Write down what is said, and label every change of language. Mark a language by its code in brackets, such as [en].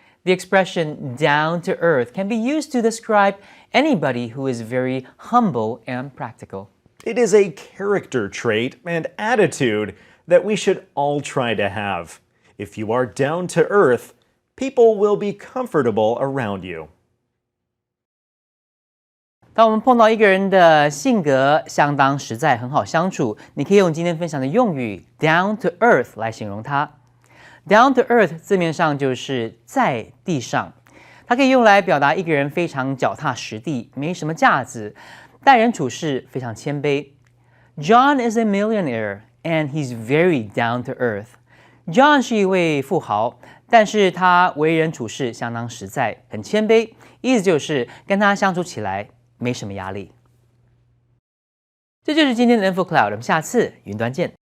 [en] The expression down to earth can be used to describe anybody who is very humble and practical. It is a character trait and attitude that we should all try to have. If you are down to earth, people will be comfortable around you. [zh] 当我们碰到一个人的性格相当实在，很好相处，你可以用今天分享的用语 down to earth 来形容他。 Down to earth 字面上就是在地上，它可以用来表达一个人非常脚踏实地，没什么架子，待人处事非常谦卑。 [en] John is a millionaire and he's very down to earth. [zh] John 是一位富豪，但是他为人处事相当实在，很谦卑，意思就是跟他相处起来没什么压力。这就是今天的 InfoCloud， 我们下次云端见。